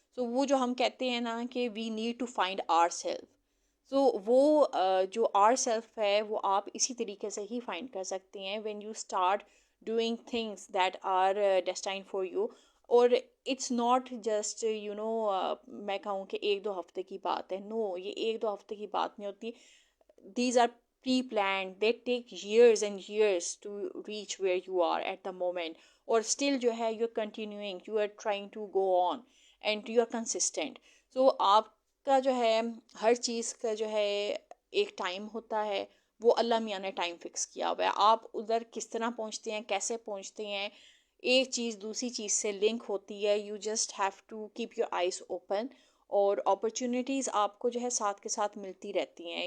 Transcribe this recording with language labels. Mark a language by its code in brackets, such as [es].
[ur] سو وہ جو ہم کہتے ہیں نا کہ [en] we need to find our self, [ur] سو وہ جو آر سیلف ہے وہ آپ اسی طریقے سے ہی فائنڈ کر سکتے ہیں [en] When you start doing things that are destined for you. [ur] اور [en] it's not just [ur] میں کہوں کہ 1-2 ہفتے کی بات ہے. نو, یہ 1-2 ہفتے کی بات نہیں ہوتی. [en] These are pre-planned. They take years and years to reach where you are at the moment. [ur] اور [en] still [ur] جو ہے [en] you're continuing, you are trying to go on and you are consistent. [ur] So آپ کا جو ہے ہر چیز کا جو ہے ایک ٹائم ہوتا ہے, وہ اللہ میاں نے ٹائم فکس کیا ہوا ہے. آپ ادھر کس طرح پہنچتے ہیں, کیسے پہنچتے ہیں, ایک چیز دوسری چیز سے لنک ہوتی ہے. [en] you just have to keep your eyes open, [ur] اور اپرچونیٹیز آپ کو جو ہے ساتھ کے ساتھ ملتی رہتی ہیں.